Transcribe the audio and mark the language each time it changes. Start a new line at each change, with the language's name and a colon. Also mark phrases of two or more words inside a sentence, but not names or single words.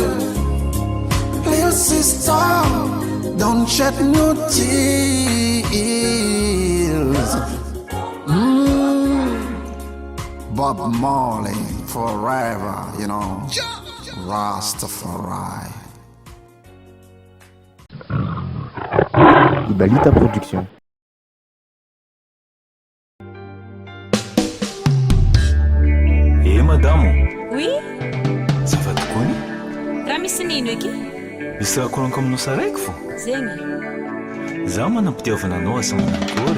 English: Little sister, don't shed no tears. Bob Marley forever, you know. Rastafari.
Malagasy: Ibalita Production. Madamo. Oui? Zafady kony? Raha misy nino eky? Misy raha koranko aminao saraiky fo. Zegny. Zaho manam-pitiavana anao asa manakory.